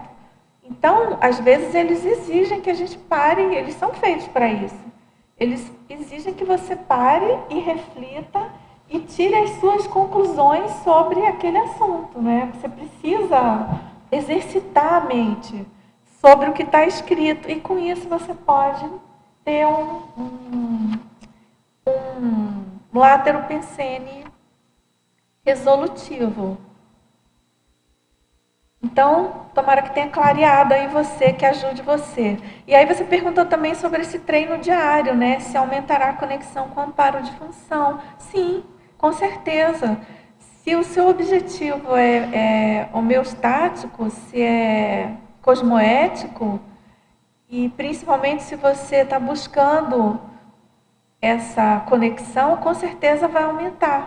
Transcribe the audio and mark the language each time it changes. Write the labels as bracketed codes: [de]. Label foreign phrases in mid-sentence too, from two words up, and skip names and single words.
[pt] Então, às vezes, eles exigem que a gente pare, eles são feitos para isso. Eles exigem que você pare e reflita e tire as suas conclusões sobre aquele assunto, né? Você precisa exercitar a mente sobre o que está escrito. E com isso você pode ter um látero pensene resolutivo. Então, tomara que tenha clareado aí você, que ajude você. E aí você perguntou também sobre esse treino diário, né? Se aumentará a conexão com o amparo de função. Sim, com certeza. Se o seu objetivo é homeostático, se é cosmoético, e principalmente se você está buscando essa conexão, com certeza vai aumentar.